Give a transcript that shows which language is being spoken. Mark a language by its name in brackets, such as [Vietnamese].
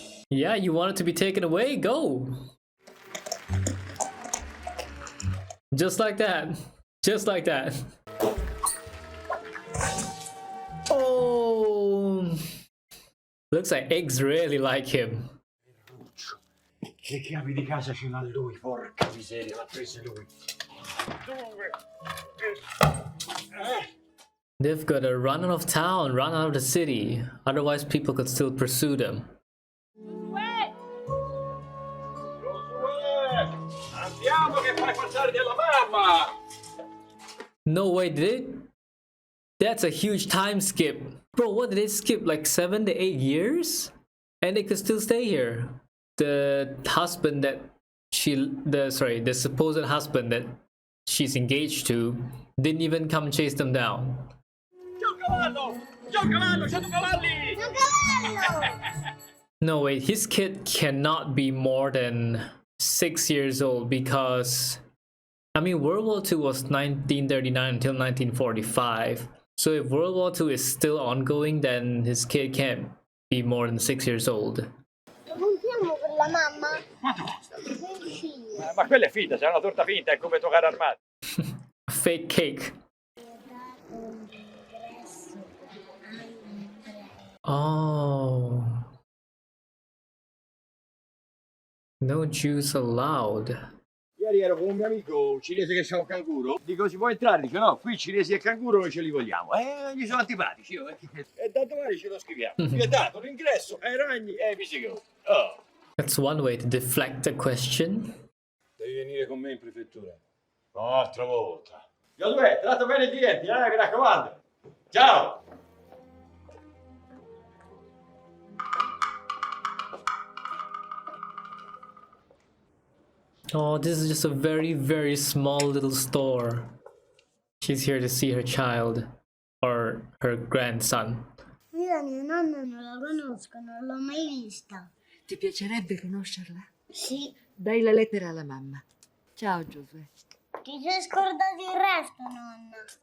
[English] Yeah, you want it to be taken away? Go! Just like that. Just like that. Oh! Looks like eggs really like him. [Italian] Le chiavi di casa ce l'ha lui, porca miseria, l'ha presa lui. [English] They've got to run out of town, run out of the city. Otherwise people could still pursue them. [Italian] Andiamo che fai passare della mamma! [English] No way, did it? That's a huge time skip. Bro, what did they skip? Like 7 to 8 years? And they could still stay here. The husband that the supposed husband that she's engaged to didn't even come chase them down. [Italian] C'è un cavallo! C'è un cavallo! C'è due cavalli! [English] No, wait, his kid cannot be more than 6 years old because, I mean, World War II was 1939 until 1945. So if World War II is still ongoing, then his kid can't be more than 6 years old. [Italian] Contiamo per la mamma? Quanto costa? 25. Ma quella è finta, c'è una torta finta, è come toccare armato. [English] Fake cake. Oh. No Jews allowed. [Italian] Ieri ero con un mio amico cinese che c'ha un canguro. Dico, si può entrare? Dice, no, qui cinesi e canguro non ce li vogliamo. Gli sono antipatici. E da domani ce lo scriviamo. Vietato l'ingresso ai ragni e ai pisiconi. Oh. [English] That's one way to deflect the question. [Italian] Devi venire con me in prefettura. Un'altra volta. Giosuè, tratto bene i clienti, mi raccomando. Ciao! [English] Oh, this is just a very, very small little store. She's here to see her child. Or her grandson. [Italian] Io mio nonno non la conosco, non l'ho mai vista. Ti piacerebbe conoscerla? Sì. Dai la lettera alla mamma. Ciao Giosuè. Ti sei scordato il resto, nonna.